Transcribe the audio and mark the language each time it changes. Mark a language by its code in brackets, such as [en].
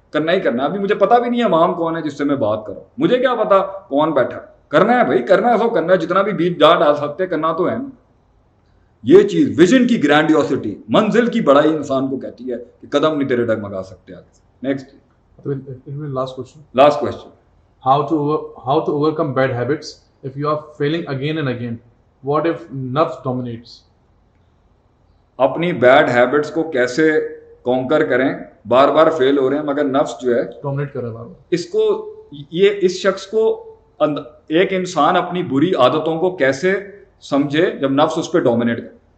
[ur] کرنا ہی کرنا ہے. ابھی مجھے پتا بھی نہیں ہے امام کون ہے جس سے میں بات کروں, مجھے کیا پتا کون بیٹھا ہے. کرنا ہے بھائی, کرنا ہے سو کرنا ہے, جتنا بھی بیچ جا ڈال سکتے کرنا تو ہے نا. یہ چیز ویژن کی گرینڈیوسٹی, منزل کی بڑائی انسان کو کہتی ہے کہ قدم نہیں تیرے ڈگمگا سکتے آگے. [en] Next Last question. Last question. How to overcome bad habits if you are failing again and again? What if nafs dominates? [ur] اپنی بیڈ ہیبٹس کو کیسے کانکر کریں, بار بار فیل ہو رہے ہیں مگر نفس جو ہے Dominate کر رہا ہے. اس کو, یہ اس شخص کو, ایک انسان اپنی بری عادتوں کو کیسے سمجھے جب نفس اس پہ ڈومینیٹ کرے.